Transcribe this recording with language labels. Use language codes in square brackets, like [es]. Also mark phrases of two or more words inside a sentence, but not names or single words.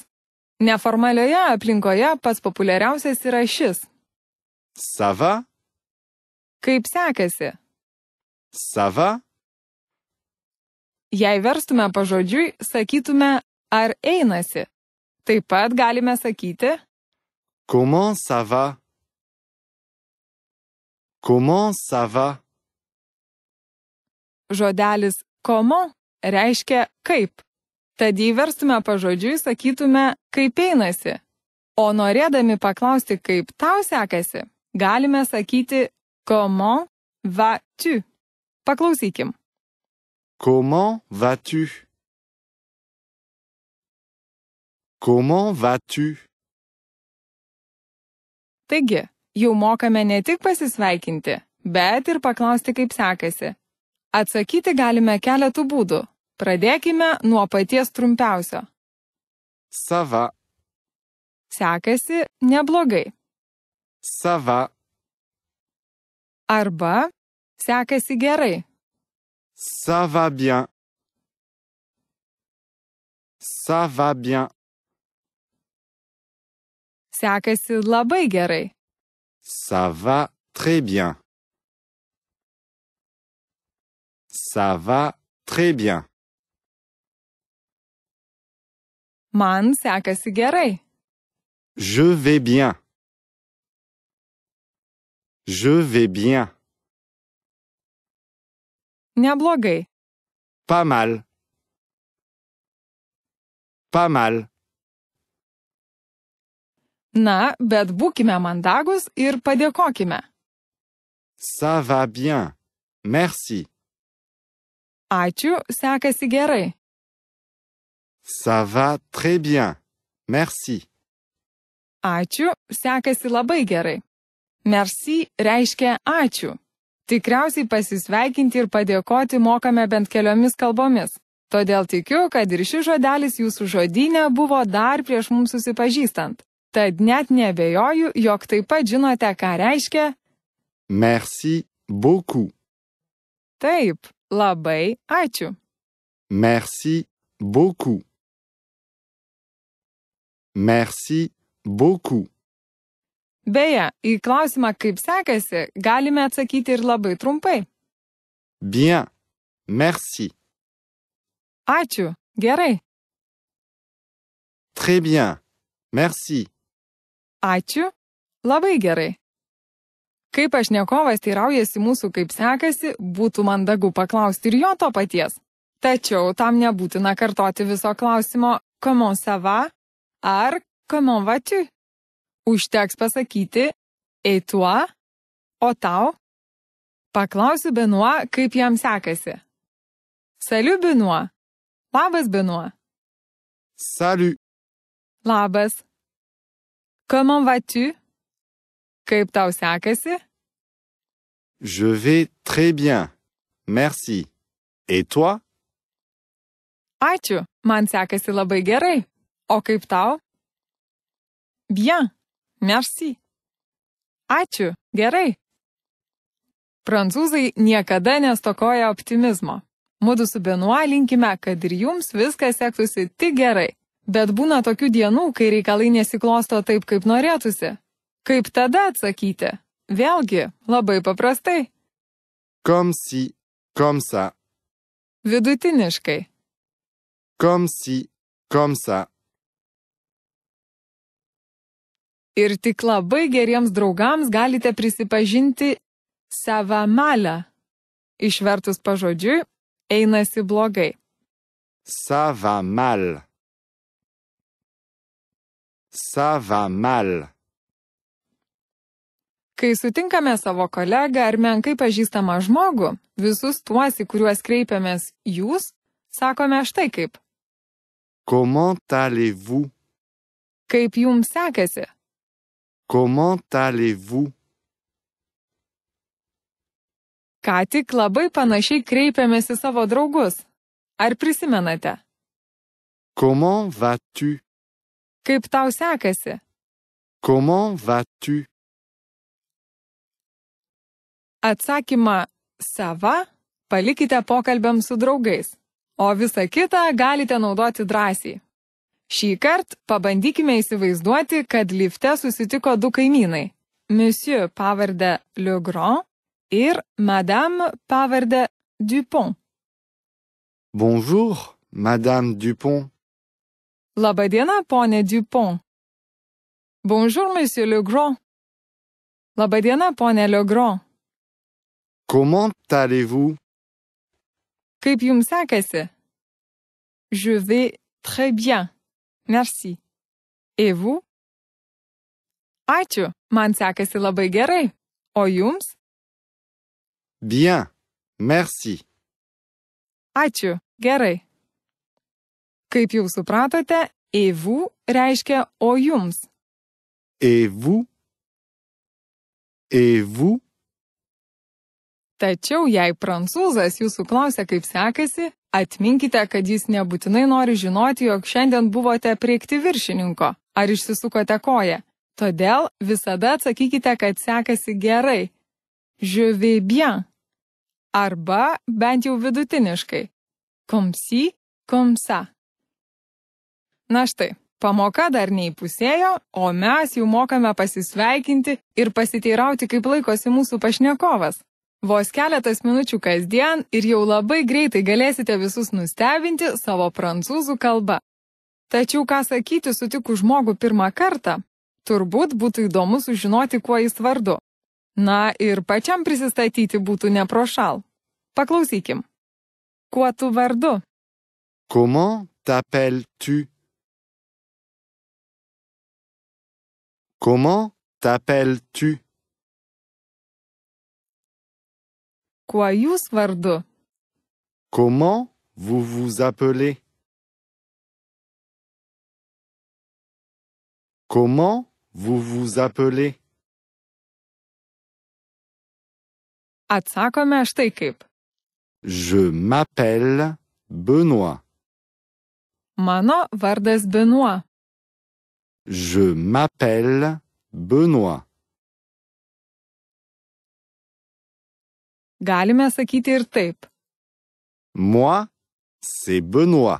[lt] Neformalioje aplinkoje pats populiariausias yra šis. [fr] Ça va? [lt] Kaip sekasi? [fr] Ça va? [lt] Jei verstume pažodžiui, sakytume, ar einasi. Taip pat galime sakyti [fr] Comment ça va? Comment ça va? [lt] žodelis comment reiškia kaip. Tad jei verstume pažodžiui, sakytume, kaip einasi. O norėdami paklausti, kaip tau sekasi, galime sakyti [fr] comment vas-tu. [lt] Paklausykim. [fr] Comment vas-tu? Comment vas-tu? [lt] Taigi, jau mokame ne tik pasisveikinti, bet ir paklausti, kaip sekasi. Atsakyti galime keletų būdų. Pradėkime nuo paties trumpiausio. [fr] Ça va? [lt] Sekasi neblogai. [fr] Ça va? [lt] Arba sekasi gerai. [fr] Ça va bien. Ça va bien. [lt] Sekasi labai gerai. [fr] Ça va très bien. Ça va très bien. [lt] Man sekasi gerai. [fr] Je vais bien. Je vais bien. [lt] Neblogai. [fr] Pas mal. Pas mal. [lt] Na, bet būkime mandagus ir padėkokime. [fr] Ça va bien. Merci. [lt] Ačiū, sekasi gerai. [fr] Ça va très bien. Merci. [lt] Ačiū, sekasi labai gerai. Merci reiškia ačiū. Tikriausiai pasisveikinti ir padėkoti mokame bent keliomis kalbomis. Todėl tikiu, kad ir šis žodelis jūsų žodyne buvo dar prieš mums susipažįstant. Tad net neabejoju, jog taip pat žinote, ką reiškia [fr] Merci beaucoup. [lt] taip, labai ačiū. [fr] Merci beaucoup. Merci beaucoup. [lt] Beje, į klausimą, kaip sekasi, galime atsakyti ir labai trumpai. [fr] Bien. Merci. [lt] Ačiū, gerai. [fr] Très bien. Merci. [lt] Ačiū, labai gerai. Kai pašnekovas teiraujasi mūsų, kaip sekasi, būtų mandagu paklausti ir jo to paties. Tačiau tam nebūtina kartoti viso klausimo [fr] comment ça va [lt] ar [fr] comment vas-tu. [lt] Užteks pasakyti [fr] et toi [lt] O tau? Paklausiu Benoit, kaip jam sekasi. Salut Benoit. Labas Benoit. [fr] Salut. Labas. Comment vas-tu? [lt] Kaip tau sekasi? [fr] Je vais très bien. Merci. Et toi? [lt] Ačiū, man sekasi labai gerai. O kaip tau? [fr] Bien. Merci. [lt] Ačiū, gerai. Prancūzai niekada nestokoja optimizmo. Mudu su Benoit linkime, kad ir jums viskas sektųsi tik gerai. Bet būna tokių dienų, kai reikalai nesiklosto taip, kaip norėtųsi. Kaip tada atsakyti? Vėlgi, labai paprastai. [fr] Comme si, comme ça. [lt] Vidutiniškai. [fr] Comme si, comme ça. [lt] Ir tik labai geriems draugams galite prisipažinti [fr] ça va mal. [lt] Išvertus pažodžiui, einasi blogai. [fr] Ça va mal. Ça va mal. [lt] Kai sutinkame savo kolegą ar menkai pažįstamą žmogų, visus tuos, į kuriuos kreipiamės jūs, sakome štai kaip. [fr] Comment allez-vous? [lt] Kaip jums sekasi? [fr] Comment allez-vous? [lt] Ką tik labai panašiai kreipiamės į savo draugus. Ar prisimenate? [fr] Comment vas-tu? [lt] Kaip tau sekasi? [fr] Comment vas-tu? [lt] Atsakymą sava palikite pokalbiams su draugais, o visą kitą galite naudoti drąsiai. Šįkart pabandykime įsivaizduoti, kad lifte susitiko du kaimynai. Monsieur pavardę Legrand ir Madame pavardę Dupont. [fr] Bonjour, Madame Dupont. [lt] Labadiena, ponė Dupont. [fr] Bonjour, Monsieur Legrand. [lt] Labadiena, ponė Legrand. [fr] Comment allez-vous? [lt] Kaip jums sekasi? [fr] Je vais très bien. Merci. Et vous? [lt] Ačiū, man sekasi labai gerai. O jums? [fr] Bien, merci. [lt] Ačiū, gerai. Kaip jau supratote, [fr] et vous [lt] reiškia o jums. [fr] Et vous? Et vous? [lt] Tačiau jei prancūzas jūsų klausia, kaip sekasi, atminkite, kad jis nebūtinai nori žinoti, jog šiandien buvote priekti viršininko ar išsisukote koją. Todėl visada atsakykite, kad sekasi gerai. [fr] Je vais bien. [lt] Arba bent jau vidutiniškai. [fr] Comme si, comme ça. [lt] Na štai, pamoka dar neįpusėjo, o mes jau mokame pasisveikinti ir pasiteirauti, kaip laikosi mūsų pašnekovas. Vos keletas minučių kasdien ir jau labai greitai galėsite visus nustebinti savo prancūzų kalba. Tačiau ką sakyti sutikus žmogų pirmą kartą, turbūt būtų įdomu sužinoti, kuo jis vardu. Na ir pačiam prisistatyti būtų neprošal. Paklausykim. Kuo tu vardu? [fr] Comment t'appelles-tu? Comment t'appelles-tu? [lt] Kuo jūs vardu? [fr] Comment vous vous appelez? Comment vous vous appelez? [lt] Atsakome štai kaip. [fr] Je m'appelle Benoît. [lt] Mano vardas Benoit. [fr] Je m'appelle Benoît. [lt] Galime sakyti ir taip. [fr] Moi, c'est Benoît.